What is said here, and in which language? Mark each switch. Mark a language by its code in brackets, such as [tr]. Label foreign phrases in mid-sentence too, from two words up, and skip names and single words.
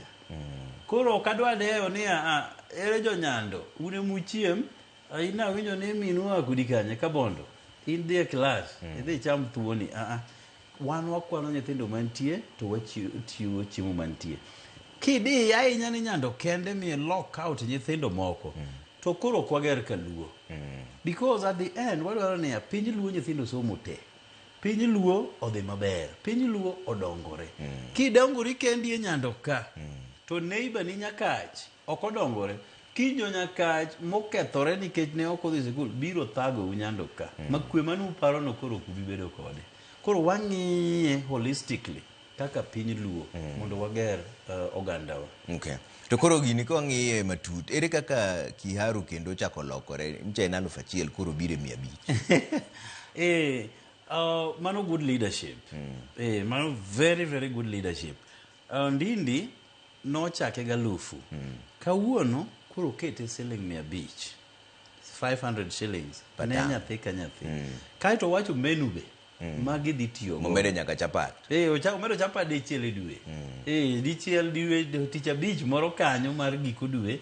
[luo] Koro kadwa deyo ni ere jo Nyando une muchiem ina winjo ni minu akudi kanye kabondo in dhie class idhi cham thuoni wan wakwano nyithindo mantie to wachiwo chiemo mantie. Kidi ahinya ni Nyando kende mi lock out nyithindo moko to koro kwager ka luo. [en] Because at the end [luo] wadwaro ni piny luo nyithindo somo te. Piny luo odhi maber. Piny luo odongore. Kidongori kendi e Nyando ka to neighbor ni Nyakach okodongore. Kinyo Nyakach mokethore nikech ne ok odhi sikul biro thago u Nyando ka. Makwe manu paro no koro kubi bedo kode. Koro wang'iye holistically kaka piny luo mondo wager ogandawa. Okay. To koro gini ko ng'iye matut ere kaka Kiharu kendo chako lokore nche na 1000 koro bire 500. Mano [en] good leadership. [luo] Mano [en] very very good leadership. [luo] Ndindi no chake ga 1000. Kawuono koro kete siling 500 shillings. Ne nyathi ka nyathi. Kaito wacho menu be. Magi dhi tiyo go. Momede nyaka chapat. Omedo chapat dichiel e dwe. Dichiel dwe tich abich moro kanyo mar giko dwe.